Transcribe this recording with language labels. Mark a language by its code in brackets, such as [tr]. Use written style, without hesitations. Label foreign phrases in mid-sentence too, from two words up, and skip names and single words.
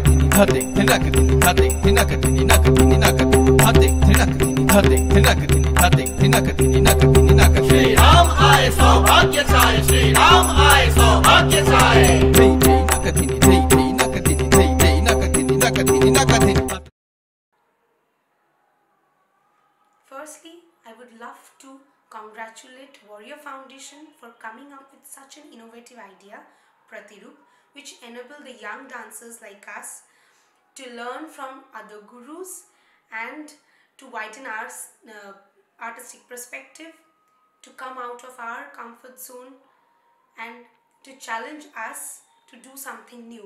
[hi] dhate dhinak dini dhate dhinak dini nak dini nak dini dhate dhinak dini dhate dhinak dini dhate dhinak dini nak dini nak श्री राम आए सौभाग्य छाए श्री राम आए सौभाग्य छाए Dhei dhei nak dini dhei dhei nak dini dhei dhei nak dini nak dini nak dini [en] Firstly, I would love to congratulate Warrior Foundation for coming up with such an innovative idea, Pratiroop, which enable the young dancers like us to learn from other gurus and to widen our artistic perspective, to come out of our comfort zone and to challenge us to do something new.